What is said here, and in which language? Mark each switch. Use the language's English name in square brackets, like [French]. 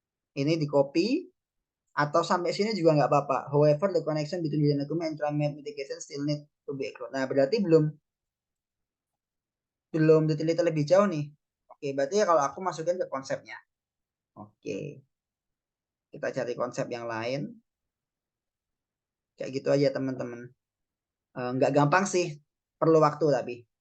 [Indonesian] Ini di copy atau sampai sini juga nggak apa-apa. [English] However, the connection between green economy and climate mitigation still need to be explored. [Indonesian] Nah, berarti belum diteliti lebih jauh nih. Oke, berarti kalau aku masukin ke konsepnya. Oke. Kita cari konsep yang lain. Kayak gitu aja teman-teman. Nggak gampang sih. Perlu waktu tapi.